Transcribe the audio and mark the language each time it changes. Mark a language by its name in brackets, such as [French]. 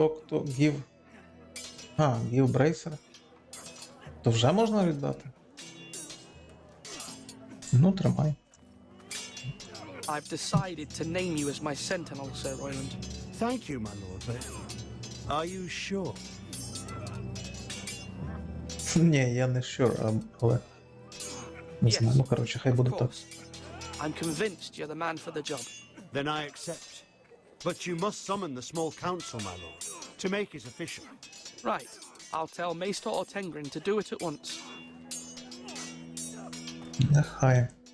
[English] Give. Give Bracer. [Ukrainian] То вже можна віддати? Ну, тримай. [English] I've decided to name you as my sentinel, Sir Royland. Thank you, my lord, but are you sure? [Ukrainian] Ні, я не [English] sure, [Ukrainian] але... Не знаю, ну, коротше, хай буде так. [English] I'm convinced you're the man for the job. Then I accept. But you must summon the small council, my lord, to make it official. Right. I'll tell Maester Ortengrin to do it at once. [Ukrainian] Нехай.